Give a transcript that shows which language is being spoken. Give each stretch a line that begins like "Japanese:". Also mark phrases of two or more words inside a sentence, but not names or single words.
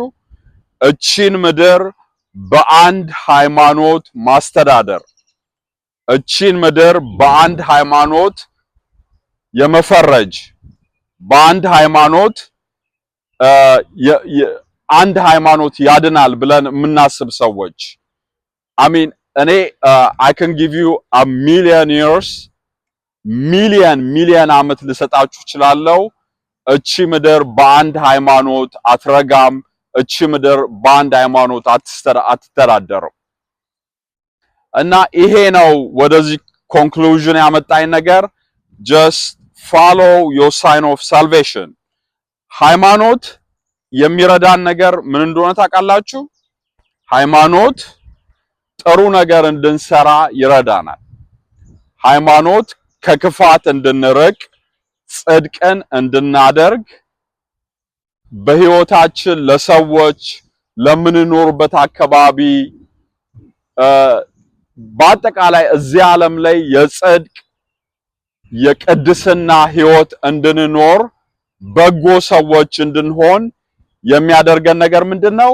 Amharic: እቺን ምድር በአንድ ሃይማኖት ማስተዳደር፣ እቺን ምድር በአንድ ሃይማኖት የመፈረጅ፣ በአንድ ሃይማኖት አንድ ሃይማኖት ያድናል ብለን የምናስብ ሰዎች እኔ
English: I can give you a million years
Amharic: ሚሊየን ዓመት ልሰጣችሁ እችላለሁ። እቺ ምድር በአንድ ሃይማኖት አትረጋም። እቺ ምድር በአንድ ሃይማኖት አትተዳደርም። እና ይሄ ነው ወደዚህ ኮንክሉዥን ያመጣኝ ነገር።
English: just follow your sign of salvation።
Amharic: ሃይማኖት የሚረዳን ነገር ምን እንደሆነ ታውቃላችሁ? ሃይማኖት ጥሩ ነገር እንድንሰራ ይረዳናል። ሃይማኖት ከክፋት እንድንርቅ፣ ጽድቅን እንድናደርግ፣ በህይወታችን ለሰዎች ለምንኖርበት አካባቢ በአጠቃላይ እዚህ ዓለም ላይ የጽድቅ የቅድስና ህይወት እንድንኖር፣ በጎ ሰዎች እንድንሆን የሚያደርገን ነገር ምንድነው?